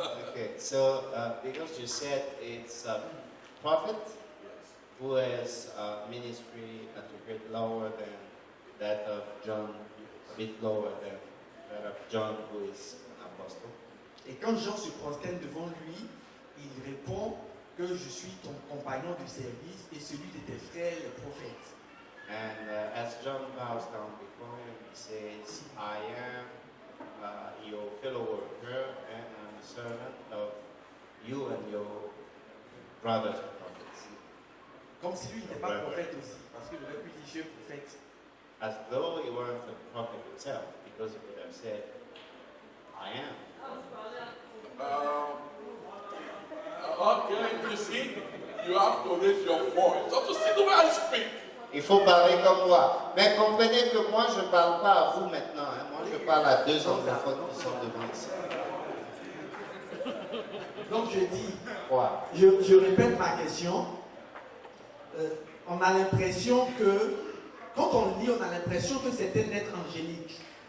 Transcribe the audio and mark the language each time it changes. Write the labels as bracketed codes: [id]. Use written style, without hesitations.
[en] Okay, so because you said it's a prophet, who has a ministry at a bit lower than that of John, a bit lower than that of John, who is an apostle. [fr] Et quand Jean se prosterne devant lui, il répond que je suis ton compagnon de service et celui de tes frères les prophètes. [en] And as John bows down before him, he says, I am your fellow worker and I'm a servant of you and your brothers and prophets. [fr] Comme si lui n'était pas prophète aussi, parce qu'il aurait pu dire je suis prophète. [en] As though he weren't a prophet himself, because he would have said, I am. Okay, you see, you have to raise your voice. Don't you see the way I speak? [fr] Il faut parler comme moi. Mais comprenez que moi, je ne parle pas à vous maintenant. Hein. Moi, je parle à deux anglophones qui sont devant ici. Donc je dis, Quoi? je répète ma question. On a l'impression que, quand on lit, on a l'impression que c'est un être angélique.